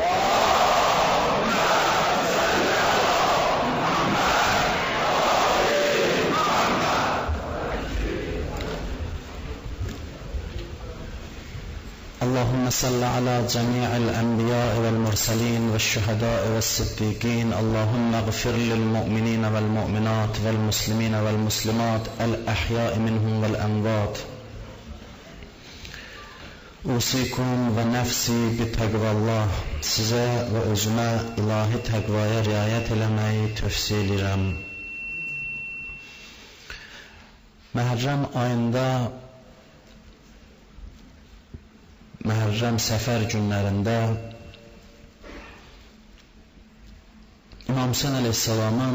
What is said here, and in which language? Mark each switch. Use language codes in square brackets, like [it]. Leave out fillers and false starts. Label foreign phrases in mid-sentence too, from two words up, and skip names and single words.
[ar] اللهم صل على جميع الأنبياء والمرسلين والشهداء والصديقين. اللهم اغفر للمؤمنين والمؤمنات والمسلمين والمسلمات الأحياء منهم والأموات. أوصيكم ونفسي بتقوى الله. [az] Size ve özüme ilahi takvaya riayet eləməyi tövsiyə edirəm. Məhərrəm ayında Məhərrəm səfər günlərində İmam Hüseyn əleyhissalamın